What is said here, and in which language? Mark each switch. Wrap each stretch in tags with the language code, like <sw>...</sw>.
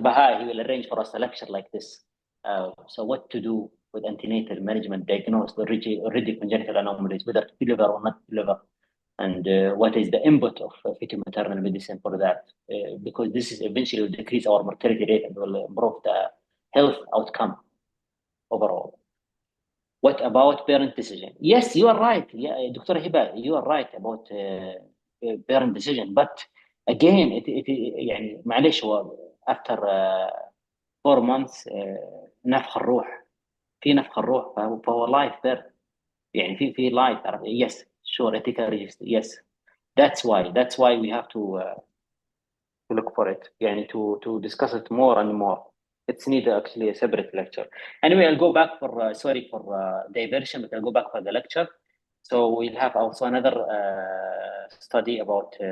<en>Bahai, he will arrange for us a lecture like this. So what to do with antenatal management, diagnose already congenital anomalies, whether to deliver or not deliver, and what is the input of fetal maternal medicine for that, because this is eventually will decrease our mortality rate and will improve the health outcome overall. What about parent decision? Yes, you are right. Yeah, Dr. Hiba, you are right about parent decision. But again,</en> <ar>يعني معلش هو</ar> <en>after 4 months</en> <ar>نفخ الروح، في نفخ الروح، فهو</ar> <en>life there.</en> <ar>يعني في life.</ar> <en>Yes, sure, ethical register. Yes, that's why we have to look for it.</en> <ar>يعني</ar> <en>to discuss it more and more. It's need actually a separate lecture. Anyway, I'll go back for sorry for diversion, but I'll go back for the lecture. So we'll have also another study about</en>